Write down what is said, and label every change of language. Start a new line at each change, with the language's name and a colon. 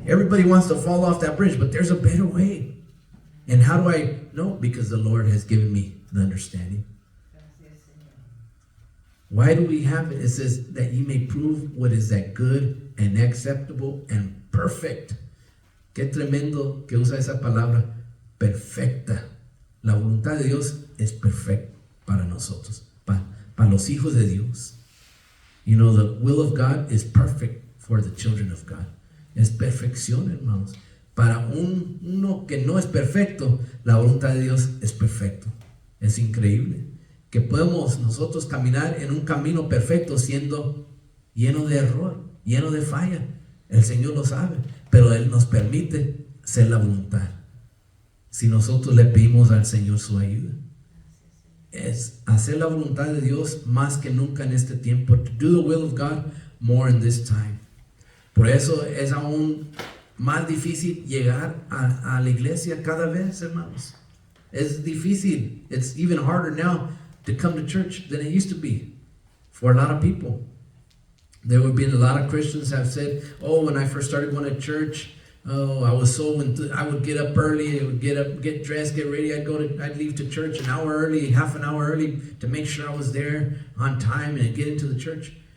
English: Everybody wants to fall off that bridge, but there's a better way. And how do I know? Because the Lord has given me the understanding. Why do we have it? It says that He may prove what is that good and acceptable and perfect.
Spanish: Qué tremendo que usa esa palabra, perfecta. La voluntad de Dios es perfecta para nosotros, para los hijos de Dios.
English: You know, the will of God is perfect for the children of God.
Spanish: Es perfección, hermanos. Para uno que no es perfecto, la voluntad de Dios es perfecto. Es increíble que podemos nosotros caminar en un camino perfecto siendo lleno de error, lleno de falla. El Señor lo sabe, pero Él nos permite ser la voluntad. Si nosotros le pedimos al Señor su ayuda, es hacer la voluntad de Dios más que nunca en este tiempo.
English: To do the will of God more in this time.
Spanish: Por eso es aún más difícil llegar a la iglesia cada vez, hermanos. Es difícil.
English: It's even harder now to come to church than it used to be for a lot of people. There have been a lot of Christians have said, oh, when I first started going to church, oh, I was so I would get up early, I would get up, get dressed, get ready. I'd leave to church an hour early, half an hour early to make sure I was there on time and get into the church.